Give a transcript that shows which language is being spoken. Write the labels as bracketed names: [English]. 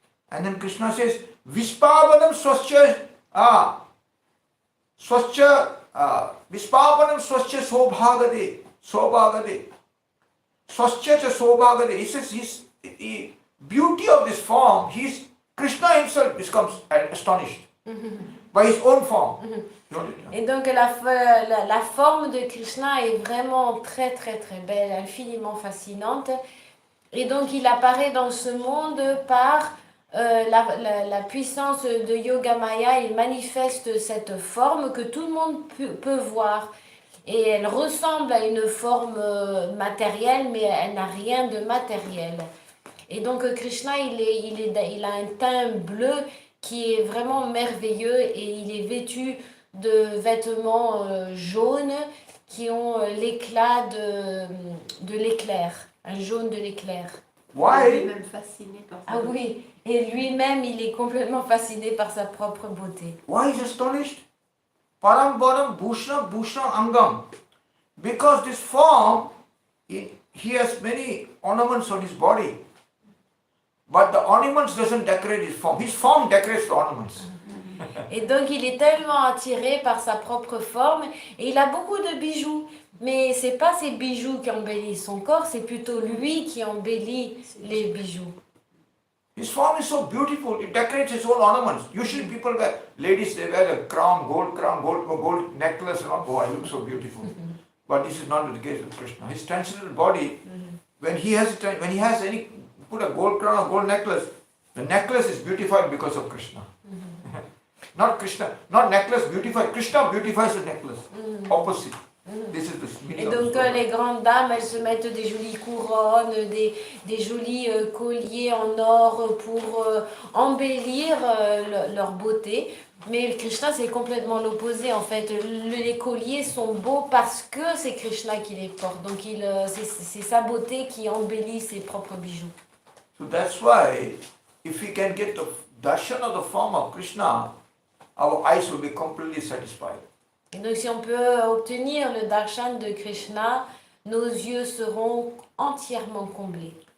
[English] And then Krishna says, [Sanskrit] Vispavanam Swascha. Swascha. Vispavanam Swascha Sobhagade. Sobhagade. Swascha cha Sobhagade. [English] He says, the beauty of this form, Krishna himself becomes astonished by his own form. [French] Et donc la forme de Krishna est vraiment très très très belle, infiniment fascinante. Et donc il apparaît dans ce monde par la puissance de Yoga Maya. Il manifeste cette forme que tout le monde peut voir. Et elle ressemble à une forme matérielle, mais elle n'a rien de matériel. Et donc Krishna, il a un teint bleu qui est vraiment merveilleux et il est vêtu de vêtements jaunes qui ont l'éclat de l'éclair, un jaune de l'éclair. Il est même fasciné par ça. Ah oui, et lui-même, il est complètement fasciné par sa propre beauté. [English] Why is astonished? [Sanskrit] Param Param Bhushna Bhushna Angam. [English] Because this form, he has many ornaments on his body. But the ornaments doesn't decorate his form. His form decorates the ornaments. [French] Et donc il est tellement attiré par sa propre forme et il a beaucoup de bijoux. Mais c'est pas ces bijoux qui embellissent son corps, c'est plutôt lui qui embellit les bijoux. [English] His form is so beautiful, it decorates his own ornaments. Usually people ladies, they wear a crown, gold necklace and all. Oh, I look so beautiful. But this is not the case with Krishna. His transcendental body, when he has put a gold crown or gold necklace, the necklace is beautified because of Krishna. Not Krishna, not necklace beautified. Krishna beautifies the necklace. Opposite. This is the meaning. [French] Et donc les grandes dames, elles se mettent des jolies couronnes, des jolis colliers en or pour embellir leur beauté. Mais Krishna, c'est complètement l'opposé en fait. Les colliers sont beaux parce que c'est Krishna qui les porte. Donc c'est sa beauté qui embellit ses propres bijoux. [English] So that's why, if we can get the darshan of the form of Krishna, our eyes will be completely satisfied. [French] Et donc si on peut obtenir le darshan de Krishna, nos yeux seront entièrement comblés.